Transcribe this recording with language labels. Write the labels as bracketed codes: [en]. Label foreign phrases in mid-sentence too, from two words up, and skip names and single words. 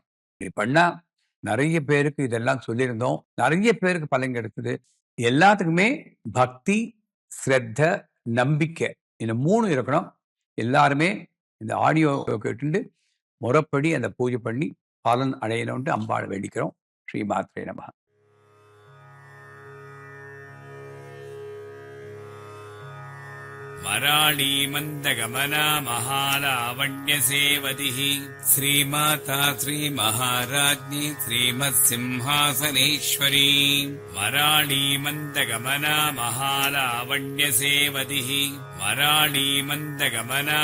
[ta] இப்படி பண்ணா நிறைய பேருக்கு இதெல்லாம் சொல்லியிருந்தோம். நிறைய பேருக்கு பலன் கிடைத்தது. எல்லாத்துக்குமே பக்தி, ஸ்ரத்த, நம்பிக்கை இந்த 3 இருக்கணும். எல்லாருமே இந்த ஆடியோ கேட்டுண்டு முறைப்படி அந்த பூஜை பண்ணி பலன் அடையணும்ட்டு அம்பாளை வேண்டிக்கிறோம். [sa] श्रीमात्रे नमः. मराळी मन्दगमना महालावण्यसेवदिः श्रीमाता श्रीमहाराज्ञी श्रीमत्सिंहासनेश्वरी मराळी मन्दगमना महालावण्यसेवदिः मराळी मन्दगमना